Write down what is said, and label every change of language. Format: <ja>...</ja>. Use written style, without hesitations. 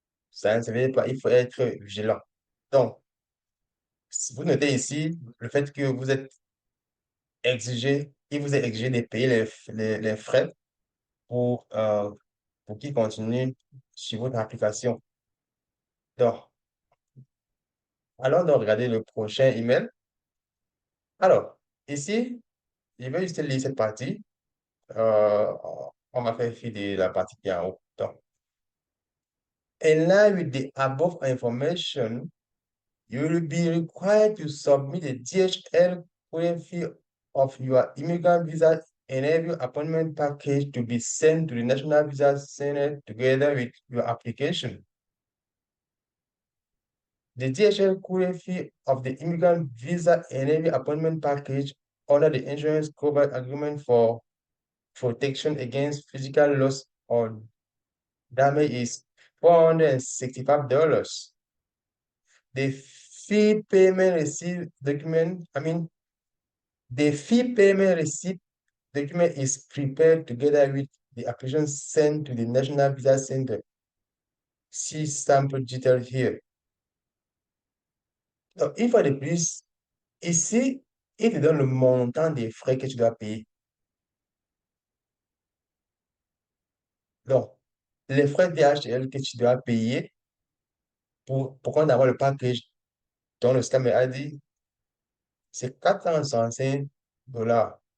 <fr>Ça ne se faisait pas. Il faut être vigilant. Donc, si vous notez ici le fait que vous êtes exigé, il vous est exigé de payer les frais pour qu'ils continuent sur votre application. Donc, allons donc regarder le prochain email. Alors, ici, je vais juste lire cette partie. Euh, on m'a fait fi de la partie qui est en haut. Donc,</fr> <en>in line with the above information, you will be required to submit a DHL copy of your immigrant visa and every appointment package to be sent to the National Visa Center together with your application. The DHL courier fee of the immigrant visa and every appointment package under the insurance cover agreement for protection against physical loss or damage is $465. The fee payment receipt document, the fee payment receipt document is prepared together with the application sent to the National Visa Center. See sample details here.</en> <fr>Donc, une fois de plus, ici, il te donne le montant des frais que tu dois payer. Donc, les frais DHL que tu dois payer pour qu'on envoie le package dont le système a dit, c'est 465 dollars.</fr>